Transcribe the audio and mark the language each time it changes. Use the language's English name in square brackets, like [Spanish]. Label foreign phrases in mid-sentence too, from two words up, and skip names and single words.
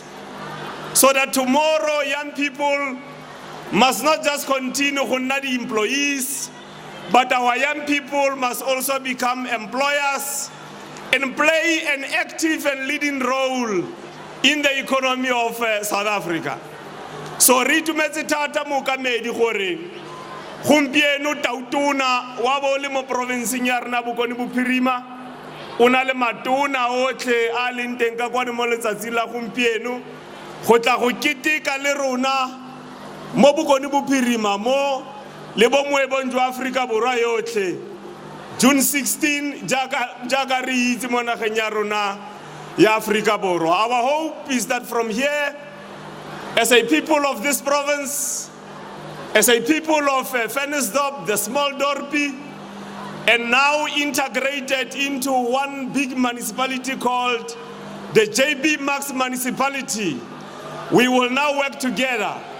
[English] So that tomorrow young people must not just continue to be employees, but our young people must also become employers and play an active and leading role in the economy of South Africa. [Tswana] So ritumetse thata mokamedi gore gompieno tautona wa bo le mo provinceng ya rena Bokone Bophirima una le matona otlhe a leng teng ka kwane mo letsatsi la gompieno go tla go keteka le rona mo Bokone Bophirima mo le bo moebong jwa Afrika Borwa yotlhe June 16 jaaka re itse mo nageng ya rona ya Afrika Borwa. [English] Our hope is that from here, as a people of this province, as a people of Ventersdorp, the small dorpy, and now integrated into one big municipality called the JB Max municipality, we will now work together.